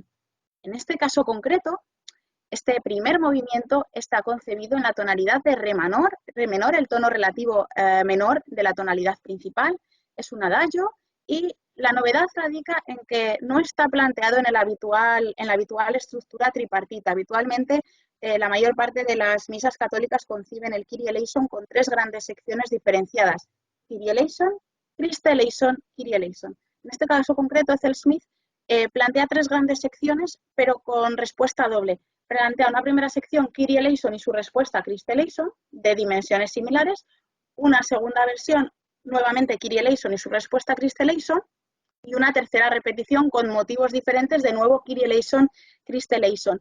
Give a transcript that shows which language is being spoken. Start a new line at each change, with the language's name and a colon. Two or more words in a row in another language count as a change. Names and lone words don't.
Spanish: En este caso concreto, este primer movimiento está concebido en la tonalidad de re menor, el tono relativo menor de la tonalidad principal, es un adagio, y la novedad radica en que no está planteado en la habitual estructura tripartita. Habitualmente, la mayor parte de las misas católicas conciben el
Greek: Kyrie eleison
Spanish: con 3 grandes secciones diferenciadas:
Greek: Kyrie eleison, Christe eleison, Kyrie eleison.
Spanish: En este caso concreto, Ethel Smith plantea 3 grandes secciones, pero con respuesta doble. Plantea una primera sección,
Greek: Kyrie eleison,
Spanish: y su respuesta,
Greek: Christe eleison,
Spanish: de dimensiones similares. Una segunda versión, nuevamente
Greek: Kyrie eleison
Spanish: y su respuesta,
Greek: Christe eleison.
Spanish: Y una tercera repetición con motivos diferentes, de nuevo
Greek: Kyrie eleison, Christe eleison.